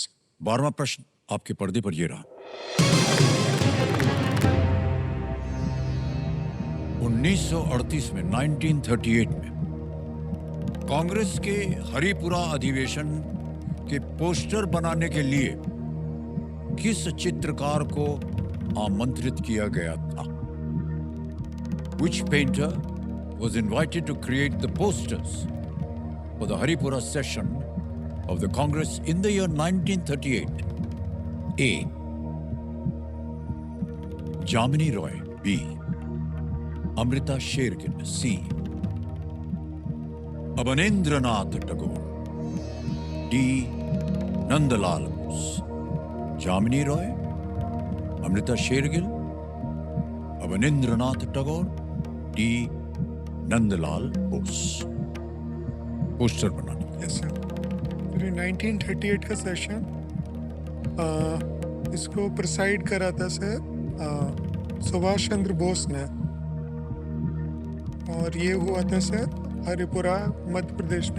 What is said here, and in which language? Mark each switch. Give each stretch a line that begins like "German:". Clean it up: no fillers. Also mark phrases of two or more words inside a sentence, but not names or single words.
Hindi: 12वां प्रश्न आपके पर्दे पर ये रहा। 1938 में 1938 में कांग्रेस के हरिपुरा अधिवेशन के पोस्टर बनाने के लिए किस चित्रकार को आमंत्रित किया गया था?
English: Which painter was invited to create the posters for the Haripura session of the Congress in the year 1938? A. Jamini Roy. B. Amrita Shergill. C. Abanendranath Tagore. D. Nandalal Bose. Jamini Roy, Amrita Shergill, Abanendranath Tagore, D. Nandalal Bose.
Hindi: पोस्टर बनाने।
English: Yes, sir.
Hindi: फिर 1938 का सेशन इसको प्रिसाइड करा था सर सुभाष चंद्र बोस ने, और ये हुआ था सर हरिपुरा मध्य प्रदेश में।